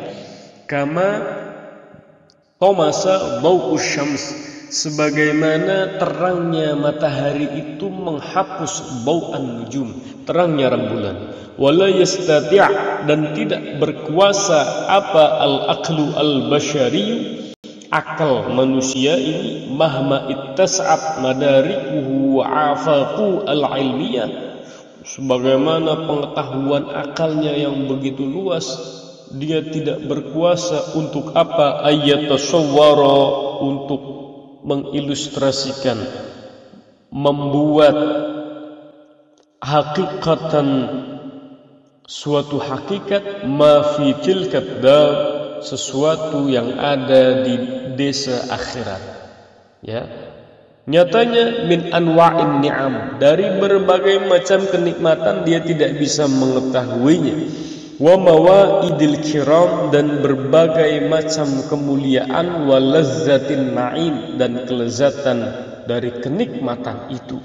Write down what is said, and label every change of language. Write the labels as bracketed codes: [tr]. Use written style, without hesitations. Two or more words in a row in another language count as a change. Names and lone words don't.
[ar] كما طمس ضوء الشمس, [id] sebagaimana terangnya matahari itu menghapus [ar] ضوء النجوم, [id] terangnya rembulan. [ar] ولا يستطيع', [id] dan tidak berkuasa apa [ar] العقل البشري, [id] akal manusia ini, [ar] مهما اتسعت مداركه وآفاق العلمية, [id] sebagaimana pengetahuan akalnya yang begitu luas, dia tidak berkuasa untuk apa? Ayatasawwara, untuk mengilustrasikan, membuat hakikatan, suatu hakikat, [ar] ما في تلك الدار, [id] sesuatu yang ada di desa akhirat. Ya, nyatanya [ar] من أنواع النعم, [id] dari berbagai macam kenikmatan dia tidak bisa mengetahuinya. [ar] وموائد الكرام, [id] dan berbagai macam kemuliaan, [ar] ولذة النعيم, [id] dan kelezatan dari kenikmatan itu.